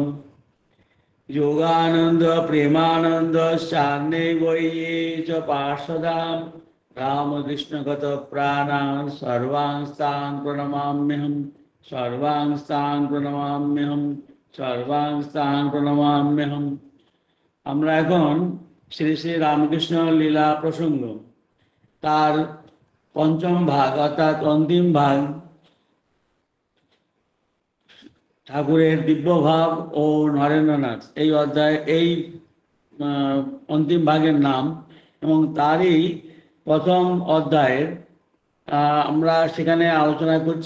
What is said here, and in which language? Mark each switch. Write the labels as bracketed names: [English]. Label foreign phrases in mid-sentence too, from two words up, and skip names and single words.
[Sanskrit] योगानंद प्रेमानंद शान्ये वये च पार्षदां रामकृष्णगत प्राणान् सर्वांस्तान् प्रणमाम्यहम् सर्वांस्तान् प्रणमाम्यहम् सर्वांस्तान् प्रणमाम्यहम्। [Bangla] আমরা এখন শ্রী শ্রী রামকৃষ্ণ লীলা প্রসঙ্গ তার পঞ্চম ভাগ অর্থাৎ অন্তিম ভাগ ঠাকুরের দিব্যভাব ও নরেন্দ্রনাথ এই অধ্যায় এই অন্তিম ভাগের নাম এবং তারই প্রথম অধ্যায়ের আমরা সেখানে আলোচনা করছি।